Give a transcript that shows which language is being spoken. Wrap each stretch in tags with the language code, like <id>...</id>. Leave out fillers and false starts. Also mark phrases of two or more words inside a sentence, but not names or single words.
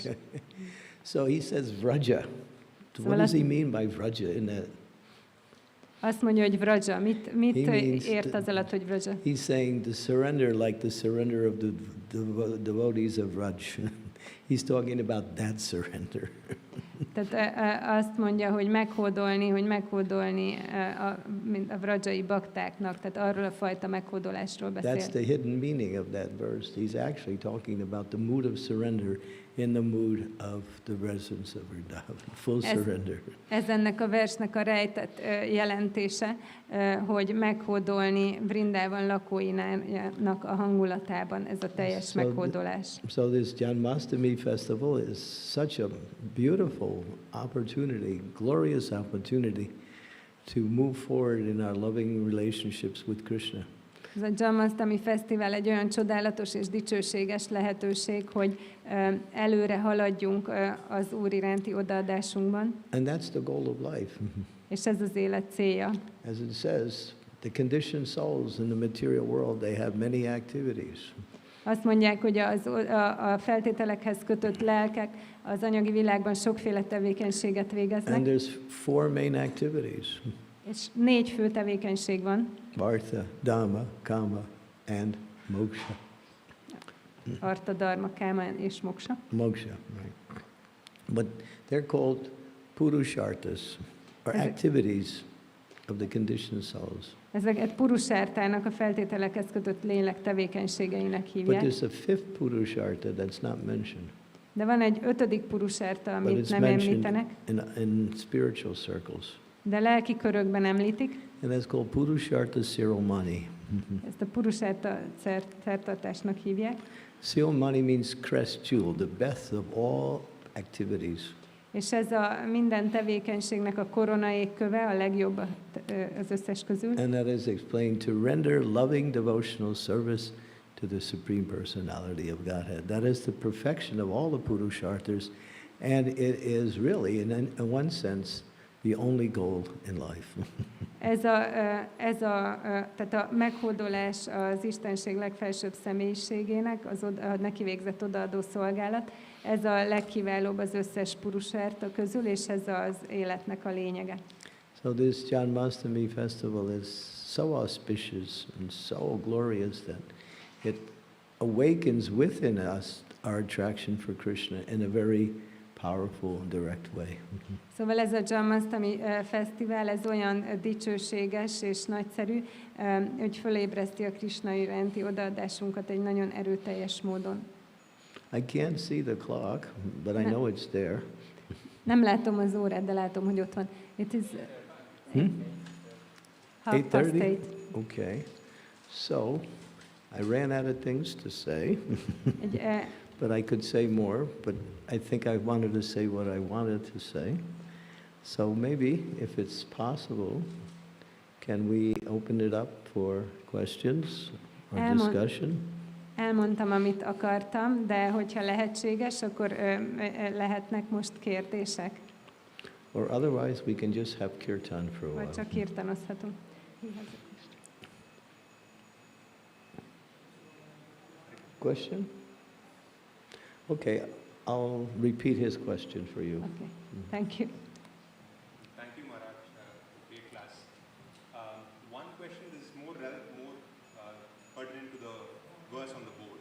<en>Okay. So he says vraja. What does he mean by vraja in that?</en> <hu>Azt mondja, hogy vraja. Mit ért az alatt, hogy vraja?</hu> <en>He's saying the surrender, like the surrender of the devotees of Vraj. He's talking about that surrender.</en> <hu>Tehát azt mondja, hogy meghódolni a vrajai baktáknak, tehát arról a fajta meghódolásról beszél.</hu> <en>That's the hidden meaning of that verse. He's actually talking about the mood of surrender in the mood of the residents of Vrindavan. Full surrender.</en> <hu>Ez ennek a versnek a rejtett jelentése, hogy meghódolni Vrindavan lakóinak a hangulatában, ez a teljes meghódolás.</hu> <en>So this Janmastami festival is such a beautiful opportunity, glorious opportunity to move forward in our loving relationships with Krishna.</en> <hu>Ez a Janmastami fesztivál egy olyan csodálatos és dicsőséges lehetőség, hogy előre haladjunk az Úr iránti odaadásunkban.</hu> <en>And that's the goal of life.</en> <hu>És ez az élet célja.</hu> <en>As it says, the conditioned souls in the material world, they have many activities.</en> <hu>Azt mondják, hogy a feltételekhez kötött lelkek az anyagi világban sokféle tevékenységet végeznek.</hu> <en>And there's 4 main activities.</en> <hu>És 4 fő tevékenység van.</hu> <en>Artha, Dhamma, Kama, and Moksha.</en> <hu>Artha, Dharma, Kama és Moksha. Moksha,</hu> <en>right. But they're called purusharthas, or activities of the conditioned souls.</en> <hu>Ezeket purusártának, a feltételekhez kötött lélek tevékenységeinek</hu> <en>But</en> <hu>hívják.</hu> <en>there's a 5th purushartha that's not mentioned.</en> <hu>De van egy 5. purusárta,</hu> <en>But</en> <hu>amit</hu> <en>it's</en> <hu>nem</hu> <en>mentioned</en> <hu>említenek,</hu> <en>in spiritual circles.</en> <hu>de lelki körökben említik.</hu> <en>And that's called purushartha siromani.</en> <hu>Ezt a purusárta szertartásnak hívják.</hu> <en>Siromani means crest jewel, the best of all activities.</en> <hu>És ez a minden tevékenységnek a koronaékköve, a legjobb az összes közül.</hu> <en>And that is explained to render loving devotional service to the Supreme Personality of Godhead. That is the perfection of all the Purusharthas, and it is really, in one sense, the only goal in life.</en> <hu>Tehát a meghódolás az Istenség legfelsőbb személyiségének, a neki végzett odaadó szolgálat, ez a legkiválóbb az összes purusárta közül, és ez az életnek a lényege.</hu> <en>So this Janmastami festival is so auspicious and so glorious that it awakens within us our attraction for Krishna in a very powerful and direct way.</en> <hu>Szóval ez a Janmastami fesztivál, ez olyan dicsőséges és nagyszerű, hogy fölébreszti a Krishna iránti odaadásunkat egy nagyon erőteljes módon.</hu> <en>I can't see the clock, but I know it's there.</en> <hu>Nem látom az órát, de látom, hogy ott van.</hu> <en>It is 8:30. Okay. So, I ran out of things to say, but I could say more, but I think I wanted to say what I wanted to say. So maybe, if it's possible, can we open it up for questions or discussion?</en> <hu>Elmondtam, amit akartam, de hogyha lehetséges, akkor lehetnek most kérdések.</hu> <en>Or otherwise we can just have kirtan for a while.</en> <hu>Vagy csak kirtanozhatunk.</hu> <en>Question? Okay, I'll repeat his question for you. Okay, thank you. Thank you, Maharaj. Great class. One question is more pertinent to the verse on the board.</en>